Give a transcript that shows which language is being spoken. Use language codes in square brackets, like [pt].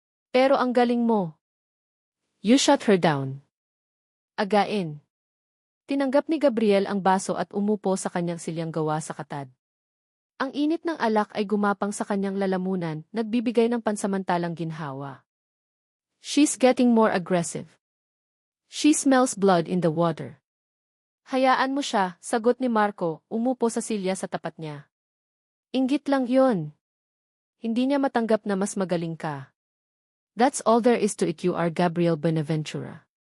[tl] Pero ang galing mo. [en] You shut her down. Again. [tl] Tinanggap ni Gabriel ang baso at umupo sa kanyang silyang gawa sa katad. Ang init ng alak ay gumapang sa kanyang lalamunan, nagbibigay ng pansamantalang ginhawa. [en] She's getting more aggressive. She smells blood in the water. [tl] Hayaan mo siya, sagot ni Marco, umupo sa silya sa tapat niya. Inggit lang yon. Hindi niya matanggap na mas magaling ka. [en] That's all there is to it, you are Gabriel Buenaventura.